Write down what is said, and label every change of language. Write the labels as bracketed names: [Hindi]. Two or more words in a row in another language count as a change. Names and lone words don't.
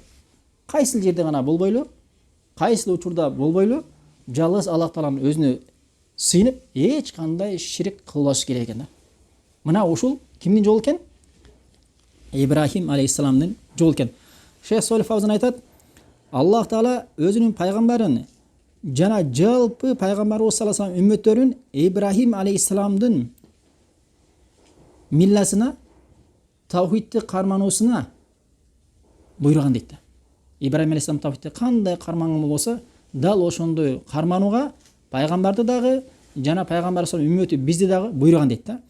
[Kyrgyz] Кайсыл жерде гана болбойлу, кайсыл учурда болбойлу, жалгыз Аллах Тааланын өзүнө сыйынып, эч кандай ширк кылбаш керек экен да. Мына ушул кимдин жолу экен? Ибрахим алейхиссаламдын жолу экен. Шейх Солих Фавзан айтат, Аллах Таала өзүнүн пайгамбарын жана жалпы пайгамбарыбыз [Arabic] صلى الله عليه وسلم [Kyrgyz] үммөттөрүн Ибрахим алейхиссаламдын милласына, тавхидти кармануусуна буйруган дейт. Ибрахим алейхиссалам тавхидти кандай карманган болсо, дал ошондой карманууга пайгамбарды дагы жана пайгамбар үммөтү бизди дагы буйруган дейт да.